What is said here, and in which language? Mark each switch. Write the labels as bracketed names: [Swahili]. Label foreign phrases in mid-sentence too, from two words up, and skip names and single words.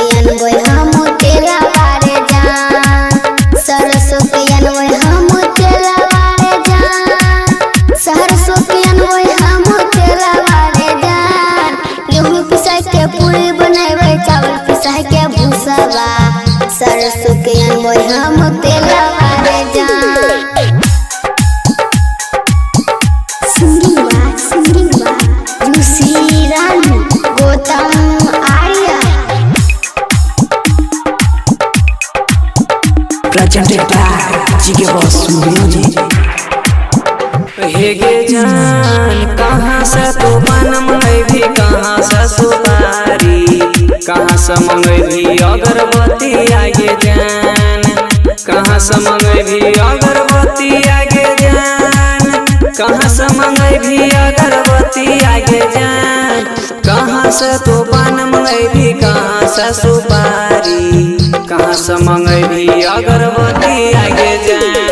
[Maithili] अनबै हम तेरा वारे जान सरसों के अनबै हम तेरा वारे जान सरसों के अनबै हम तेरा वारे जान गेहूं पिसा के पूरी बनैबै चावल पिसा के भूसावा सरसों के अनबै हम तेरा वारे जान [English] Singing by Lucy Rani, Gotham Arya. Presented by GK Boss Music. [Maithili] हेगे जान कहाँ कहाँ से तू पान मंगैभी कहाँ से सुपारी कहाँ से मंगैभी अगरबत्ती आगे जान कहाँ से मंगैभी अगरबत्ती आगे जान कहाँ से मंगैभी अगरबत्ती आगे जान कहाँ से तू पान मंगैभी कहाँ से सुपारी कहाँ से मंगैभी अगरबत्ती आगे जान